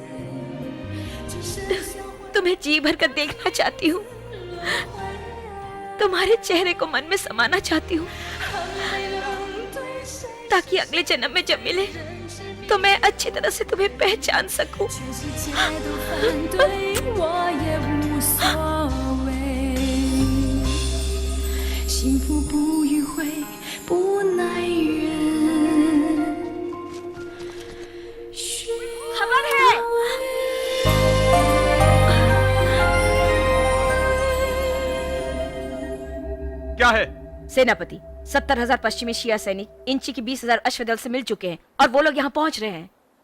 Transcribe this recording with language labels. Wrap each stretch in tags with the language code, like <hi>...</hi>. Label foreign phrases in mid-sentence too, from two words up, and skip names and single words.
<hi>तुम्हें जी भर कर देखना चाहती हूँ, तुम्हारे चेहरे को मन में समाना चाहती हूँ, ताकि अगले जन्म में जब मिले तो मैं अच्छी तरह से तुम्हें पहचान सकूं।</hi> <zh>全世界都反对，我也无所谓。幸福不迂回，不耐人。</zh> <hi>खबर है। क्या है? सेनापति, 70,000 पश्चिमी शिया सैनिक इंची की 20,000 अश्वदल से मिल चुके हैं और वो लोग यहाँ पहुंच रहे हैं।</hi>